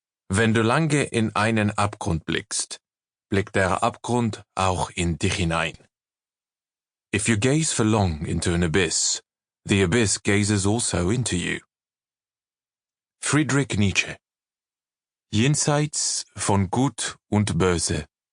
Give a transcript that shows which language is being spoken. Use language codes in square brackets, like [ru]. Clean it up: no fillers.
[de] Wenn du lange in einen Abgrund blickst, blickt der Abgrund auch in dich hinein. [en] If you gaze for long into an abyss, the abyss gazes also into you. Friedrich Nietzsche. [de] Jenseits von Gut und Böse.